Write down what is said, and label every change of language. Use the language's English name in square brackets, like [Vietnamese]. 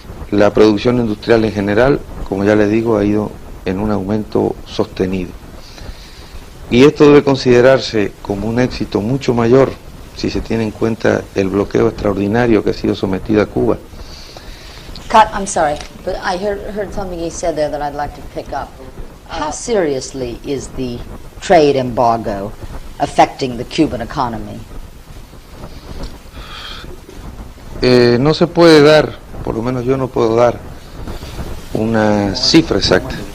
[Spanish] La producción industrial en general, como ya les digo, ha ido en un aumento sostenido. Y esto debe considerarse como un éxito mucho mayor si se tiene en cuenta el bloqueo extraordinario que ha sido sometido a Cuba. [English] Cut, I'm sorry, but I heard something he said there that I'd like to pick up. How seriously is the trade embargo affecting the Cuban economy? [Spanish] No se puede dar, por lo menos yo no puedo dar una cifra exacta.